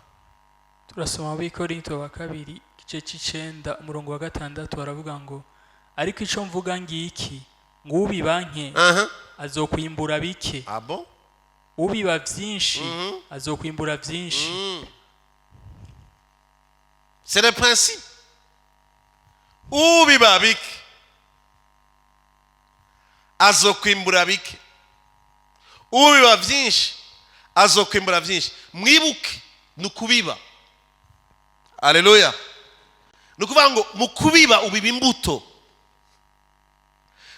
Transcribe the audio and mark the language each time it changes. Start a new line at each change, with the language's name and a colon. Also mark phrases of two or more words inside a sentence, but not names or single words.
Rundi: Turasoma muri Korinte ba 2 igice c'9 umurongo wa 6 baravuga ngo ariko ico mvuga ngiki, ngo ubibanke azokwimbura bike. Abo ubiba vyinshi azokwimbura vyinshi.
French: C'est le principe.
Rundi: Ubiba bike azokwimbura bike, ubiba vyinshi azokwimbura vyinshi. Mwibuke nukubiba. Haleluya. Nukuvuga ngo mukubiba ubiba imbuto.